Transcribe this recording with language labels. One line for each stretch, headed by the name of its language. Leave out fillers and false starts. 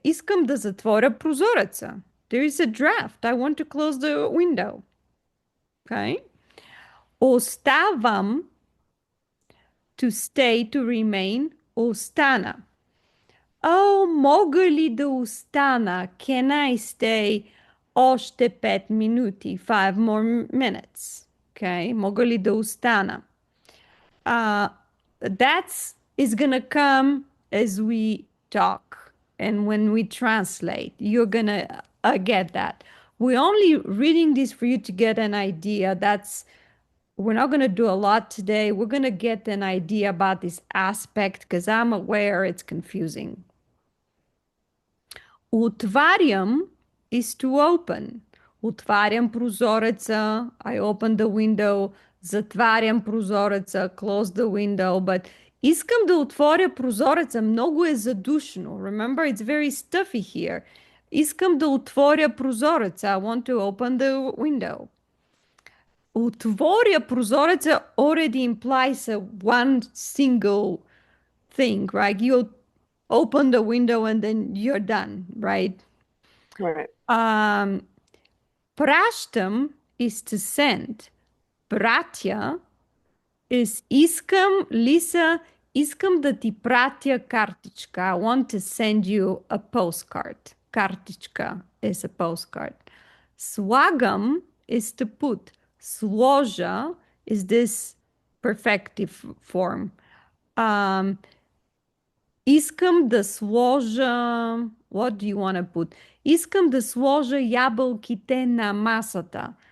Bulgarian: Искам да затворя прозореца.
English: There is a draft. I want to close the window. Okay? Оставам, to stay, to remain.
Bulgarian: Остана. Oh, мога ли да остана?
English: Can I stay
Bulgarian: още 5 минути?
English: 5 more minutes. Okay?
Bulgarian: Мога ли да остана?
English: Uh, that's is gonna come as we talk and when we translate. You're gonna get that. We're only reading this for you to get an idea. We're not gonna do a lot today. We're gonna get an idea about this aspect because I'm aware it's confusing. Отварям is to open.
Bulgarian: Отварям прозореца.
English: I open the window.
Bulgarian: Затварям прозореца.
English: Close the window.
Bulgarian: But искам да отворя прозореца. Много е задушно.
English: Remember, it's very stuffy here.
Bulgarian: Искам да отворя прозореца.
English: I want to open the window.
Bulgarian: Отворя прозореца
English: already implies a one single thing, right? You open the window and then you're done, right? Right. Пращам is to send. Пратя is
Bulgarian: искам, Лиса, искам да ти пратя картичка.
English: I want to send you a postcard. Картичка is a postcard. Слагам is to put. Сложа is this perfective form.
Bulgarian: Um, Искам да сложа.
English: What do you want to put?
Bulgarian: Искам да сложа ябълките на масата.